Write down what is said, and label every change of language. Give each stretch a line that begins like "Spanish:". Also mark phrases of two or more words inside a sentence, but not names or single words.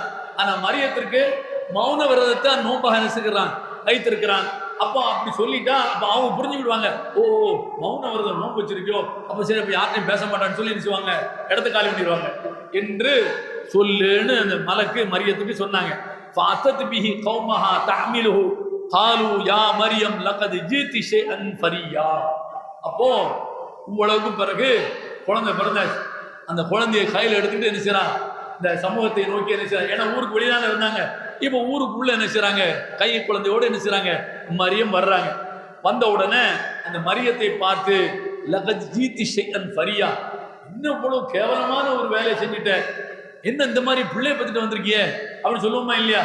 Tamil: ஆனா மரியத்திற்கு மௌன விரதத்தை நோன்பாக நினைச்சுக்கிறான், வைத்திருக்கிறான். அப்போ அப்படி சொல்லிட்டா அப்ப அவங்க புரிஞ்சுக்கிடுவாங்க, ஓ மௌன விரதம் நோன்பு வச்சிருக்கோ, அப்ப சரி அப்ப யார்ட்டையும் பேச மாட்டான்னு சொல்லி நினைச்சுவாங்க, இடத்த காலி பண்ணிடுவாங்க என்று சொல்லுன்னு அந்த மலக்கு மரியத்துக்கு சொன்னாங்க.
Arabic: فَأَتَتْ بِهِ قَوْمَهَا تَحْمِلُهُ قَالُوا يَا مَرْيَمْ لَقَدْ جِئْتِ شَيْئًا فَرِيًّا.
Tamil: அப்போ இவ்வளவுக்கு பிறகு குழந்தை பிறந்தாச்சு. அந்த குழந்தையை கையில் எடுத்துக்கிட்டு என்ன செய்யறான்? இந்த சமூகத்தை நோக்கி என்ன செய்யறாங்க? ஏன்னா ஊருக்கு வெளியில இருந்தாங்க, இப்போ ஊருக்குள்ள என்ன செய்யறாங்க? கை குழந்தையோடு என்ன செய்யறாங்க? மரியம் வர்றாங்க. வந்த உடனே அந்த மரியத்தை பார்த்து
Arabic: لقد جئت شيئا فريا,
Tamil: இன்னும் இவ்வளவு கேவலமான ஒரு வேலையை செஞ்சுட்ட, என்ன இந்த மாதிரி பிள்ளைய பத்திட்டு வந்திருக்கிய அப்படின்னு சொல்லுவோமா இல்லையா?